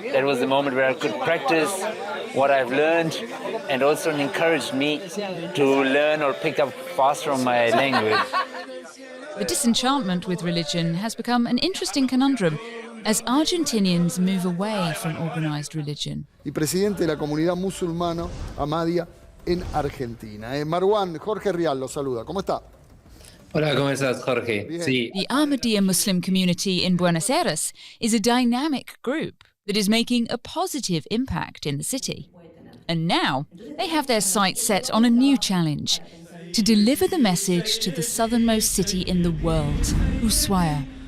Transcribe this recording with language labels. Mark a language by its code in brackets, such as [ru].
[en] That was the moment where I could practice what I've learned, and also encouraged me to learn or pick up faster on my language. The disenchantment with religion has become an interesting conundrum as Argentinians move away from organized religion. [es] Y presidente de la comunidad musulmana Ahmadiyya en Argentina. Marwan, Jorge Rial lo saluda. ¿Cómo está? Hola, ¿cómo estás, Jorge? Sí. [en] The Ahmadiyya Muslim community in Buenos Aires is a dynamic group that is making a positive impact in the city. And now they have their sights set on a new challenge: to deliver the message to the southernmost city in the world, Ushuaia.